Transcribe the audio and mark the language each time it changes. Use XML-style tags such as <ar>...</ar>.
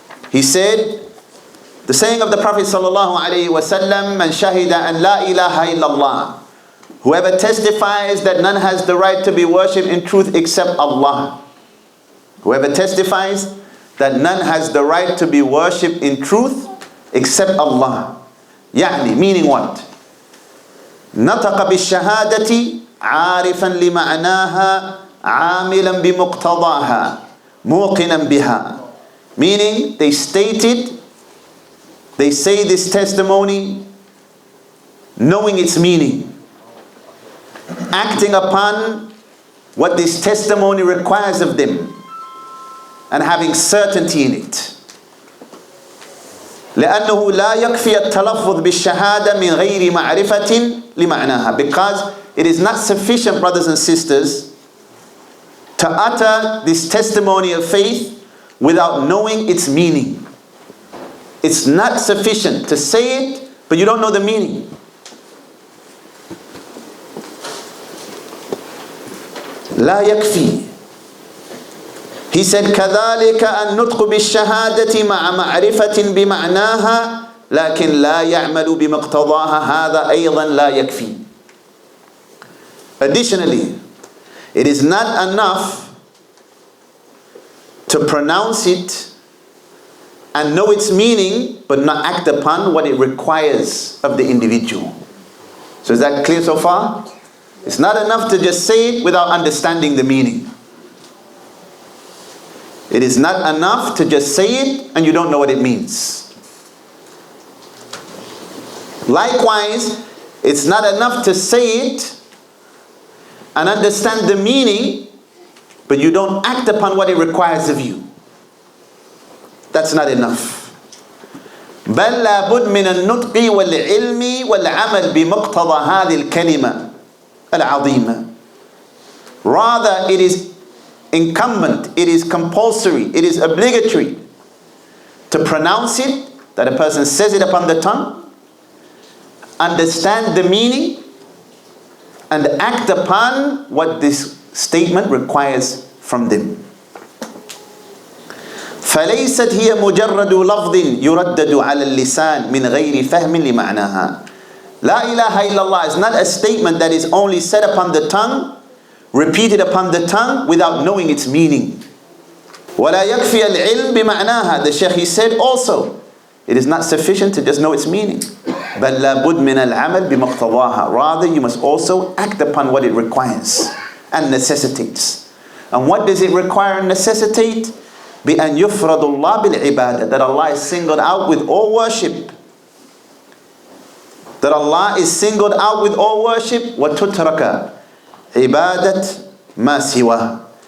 <en>He said, the saying of the Prophet sallallahu alaihi wasallam,</en> <ar>man shahida an la ilaha illallah,</ar> <en>whoever testifies that none has the right to be worshipped in truth except Allah. Whoever testifies that none has the right to be worshipped in truth except Allah.</en> <ar>يعني,</ar> <en>meaning what?</en> <ar>نطق بالشهادة عارفا لمعناها عاملا بمقتضاها موقنا بها.</ar> <en>Meaning, they say this testimony knowing its meaning, acting upon what this testimony requires of them, and having certainty in it.</en> <ar>لأنه لا يكفي التلفظ بالشهادة من غير معرفة لمعناها.</ar> <en>Because it is not sufficient, brothers and sisters, to utter this testimony of faith without knowing its meaning. It's not sufficient to say it, but you don't know the meaning.</en> <ar>لا يكفي.</ar> <en>He said,</en> <ar>كذلك النطق بالشهادة مع معرفة بمعناها لكن لا يعمل بمقتضاها هذا أيضا لا يكفي.</ar> <en>Additionally, it is not enough to pronounce it and know its meaning but not act upon what it requires of the individual. So is that clear so far? It's not enough to just say it without understanding the meaning. It is not enough to just say it and you don't know what it means. Likewise, it's not enough to say it and understand the meaning, but you don't act upon what it requires of you. That's not enough.</en> <ar>بل لا بد من النطق والعلم والعمل بمقتضى هذه الكلمة العظيمة.</ar> <en>Rather, it is incumbent, it is compulsory, it is obligatory to pronounce it, that a person says it upon the tongue, understand the meaning, and act upon what this statement requires from them.</en> <ar>فليست هي مجرد لفظ يردد على اللسان من غير فهم لمعناها.</ar> <en>La ilaha illallah is not a statement that is only said upon the tongue, repeated upon the tongue without knowing its meaning.</en> <ar>ولا يكفي العلم بمعناها.</ar> <en>The Shaykh, he said also, it is not sufficient to just know its meaning.</en> <ar>بل لابد من العمل بمقتضاها.</ar> <en>Rather, you must also act upon what it requires and necessitates. And what does it require and necessitate?</en> <ar>بأن يفرض الله بالعبادة.</ar> <en>That Allah is singled out with all worship. That Allah is singled out with all worship.</en> <ar>وتترك عبادة ما سواه.</ar>